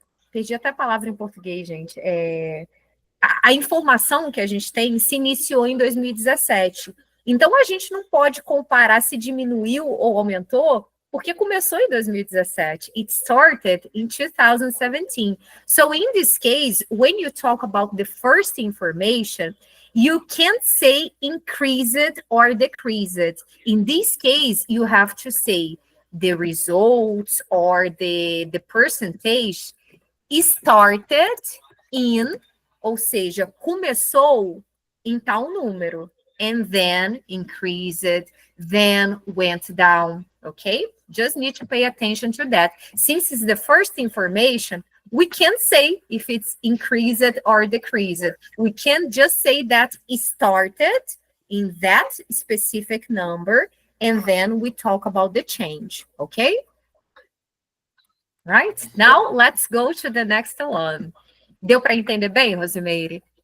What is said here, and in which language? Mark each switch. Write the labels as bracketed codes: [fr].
[pt] Perdi até a palavra em português, gente. A informação que a gente tem se iniciou em 2017. Então, a gente não pode comparar se diminuiu ou aumentou, porque começou em 2017. [en] It started in 2017. So, in this case, when you talk about the first information, you can't say increased or decreased. In this case, you have to say the results or the percentage started in, [pt] ou seja, começou em tal número, [en] and then increased, then went down, okay? Just need to pay attention to that. Since it's the first information, we can't say if it's increased or decreased. We can just say that it started in that specific number, and then we talk about the change, okay? Right? Now, let's go to the next one. [pt] Deu para entender bem, Rosimeire?